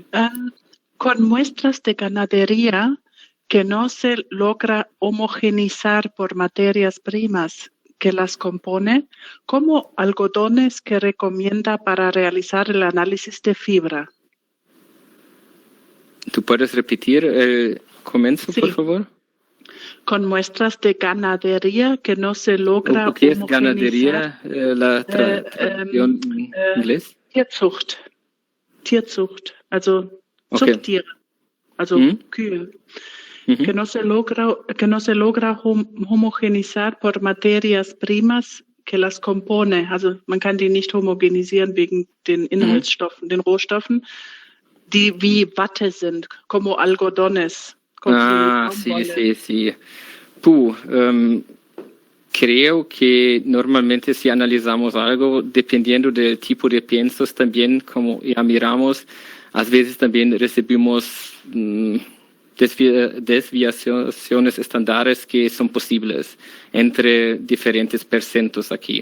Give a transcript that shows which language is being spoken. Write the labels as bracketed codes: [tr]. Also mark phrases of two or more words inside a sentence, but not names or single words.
[es] Con muestras de ganadería que no se logra homogenizar por materias primas que las compone, como algodones que recomienda para realizar el análisis de fibra. ¿Tú puedes repetir el comienzo, Sí. por favor? Con muestras de ganadería que no se logra ¿Qué es homogenizar. ganadería? La traducción en inglés. [de] Tierzucht, also Okay. Zuchttiere, also Kühe. [es] Que no se logra homogenizar por materias primas que las compone. [de] Also man kann die nicht homogenisieren wegen den Inhaltsstoffen, den Rohstoffen, die wie Watte sind, [es] como algodones. Sí. Creo que normalmente si analizamos algo, dependiendo del tipo de piensos, también como ya miramos, a veces también recibimos desviaciones estándares que son posibles entre diferentes percentos aquí.